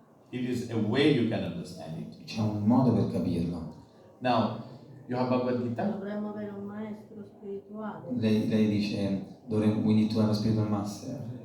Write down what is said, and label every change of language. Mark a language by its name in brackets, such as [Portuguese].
[English] It is a way you can understand it. [Italian] C'è un modo per capirlo. [English] Now, you have Bhagavad Gita? [Italian] Dovremmo avere un maestro spirituale. Lei dice [English] we need to have a spiritual master.